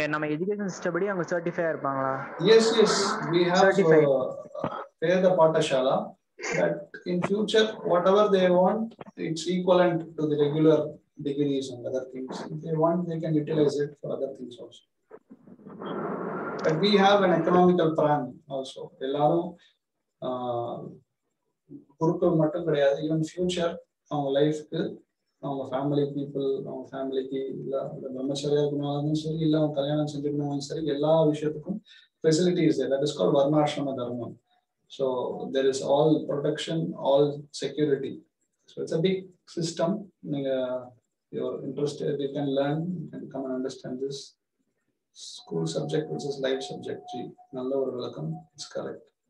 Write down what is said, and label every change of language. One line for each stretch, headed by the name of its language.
Tamil: இப்போ நம்ம education system படி அவங்க சர்டிஃபைடா இருப்பாங்களா?
English: Yes, we have Veda Pathashala that in future whatever they want, it's equivalent to the regular degrees and other things. If they want, they can utilize it for other things also. But we have an economical plan also.
Tamil: எல்லாரும் குருக்கள் மட்டும் கிடையாது, even future அவங்க லைஃப்க்கு, அவங்க family people, அவங்க ஃபேமிலிக்கு இல்லை பிரம்மச்சரியா இருக்கணும் சரி, இல்லை அவங்க கல்யாணம் செஞ்சுக்கணும் சரி, எல்லா விஷயத்துக்கும் facilities
English: that is called Varnashrama Dharma. So there is all protection, all security. So it's a big system. You're interested, you can learn, you can come and understand this school subject which is life subject.
Tamil: நல்ல ஒரு விளக்கம்.
English: It's correct.